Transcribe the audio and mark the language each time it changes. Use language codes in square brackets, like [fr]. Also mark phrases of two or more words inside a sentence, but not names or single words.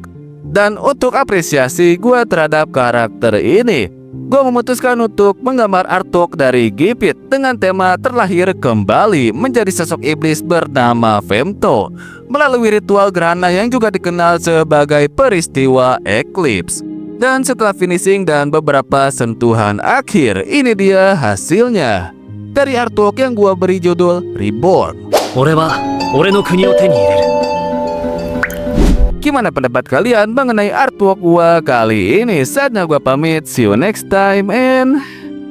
[id] Dan untuk apresiasi gue terhadap karakter ini, gue memutuskan untuk menggambar artwork dari Griffith dengan tema terlahir kembali menjadi sosok iblis bernama Femto melalui ritual gerhana yang juga dikenal sebagai peristiwa Eclipse. Dan setelah finishing dan beberapa sentuhan akhir, ini dia hasilnya. dari artwork yang gua beri judul Reborn. [ja] 俺は俺の国を手に入れる。 [id] Gimana pendapat kalian mengenai artwork gua kali ini? Saatnya gua pamit. [en] See you next time and